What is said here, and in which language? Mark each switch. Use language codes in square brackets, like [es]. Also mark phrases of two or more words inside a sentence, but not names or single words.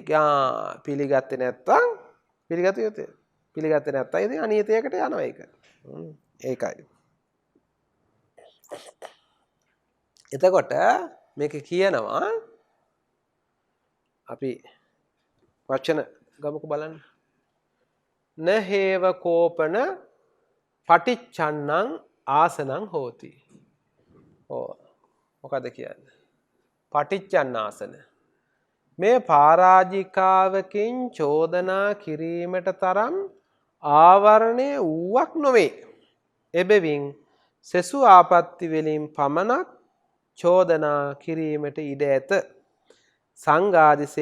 [si] පිළිගත්තේ නැත්තම් පිළිගත යුතුයි. පිළිගත්තේ නැත්තම් ඉතින් අනියතයකට යනවා ඒක. ඒකයි. එතකොට මේක කියනවා අපි වචන ගමුක බලන්න. [pi] නහේව කෝපන පටිච්චන්නං ආසනං හෝති. [si] මොකද කියන්නේ? පටිච්චන්නාසන. මේ පරාජිකාවකින් චෝදනා කිරීමට තරම් ආවරණය වූවක් නොවේ. එබැවින් සෙසු ආපත්ති වලින් පමණක් චෝදනා කිරීමට ඉඩ ඇත.